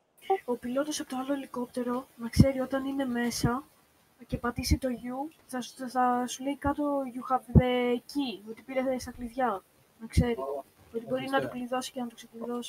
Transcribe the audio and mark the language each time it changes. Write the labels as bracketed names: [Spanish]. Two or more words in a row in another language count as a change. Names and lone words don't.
[Greek] ο πιλότος από το άλλο ελικόπτερο να ξέρει όταν είναι μέσα και πατήσει το U, θα σου λέει κάτω [English] you have the key, [Greek] ότι πήρε στα κλειδιά. Να ξέρει. Ότι μπορεί να το κλειδώσει και να το ξεκλειδώσει.